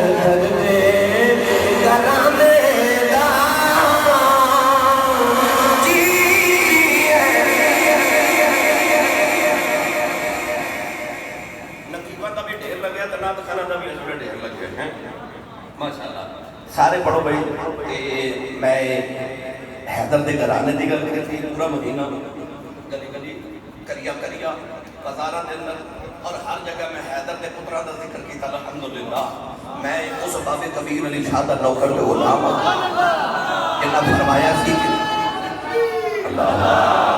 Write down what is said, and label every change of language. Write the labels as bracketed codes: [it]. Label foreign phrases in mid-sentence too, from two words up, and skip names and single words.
[pa] گرانے دا جی نقیبہ دا بھی ڈھیر لگیا تو نات خانہ دا بھی اس میں ڈھیر لگ گئے ہیں ماشاءاللہ سارے پڑھو بھائی۔ میں حیدر دے گھرانے دی گل کرتی پورا مدینہ گلی گلی کریا کریا بازارہ دے اندر اور ہر جگہ میں حیدر دے پترہ دا ذکر کیتا الحمدللہ۔ میں اس باب کبیر علی شاہ دا نوکر دے غلام جنہ فرمایا سی اللہ